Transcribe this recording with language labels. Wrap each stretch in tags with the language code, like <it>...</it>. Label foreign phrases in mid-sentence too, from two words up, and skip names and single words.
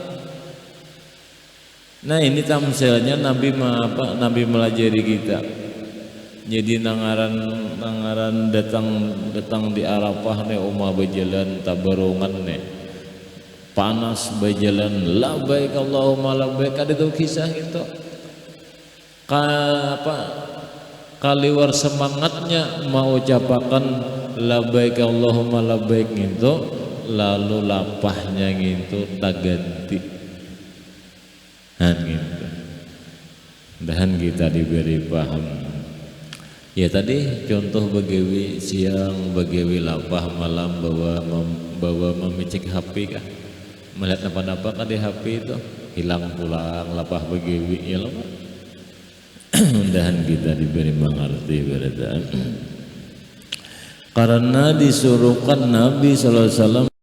<bjn>Nah ini tamsilnya Nabi melajari kita. Jadi nangaran datang di Arafah nih umah berjalan tabarungan nih. Panas berjalan</bjn> <ar>لبيك اللهم لبيك,</ar> <bjn>ada tuh kisah itu. Kaliwar semangatnya mau ucapakan</bjn> <ar>لبيك اللهم لبيك</ar> <bjn>gitu, lalu lapahnya gitu tak ganti. Gitu. Dan kita diberi paham. Ya tadi contoh bagawi siang, bagawi lapah malam bawa memicik HP kah? Melihat apa-apa kan di HP itu hilang pulang lapah bagawi ya loh. Dan kita diberi mengerti beradaan. Karena disuruhkan Nabi</bjn> <ar>صلى الله عليه وسلم</ar>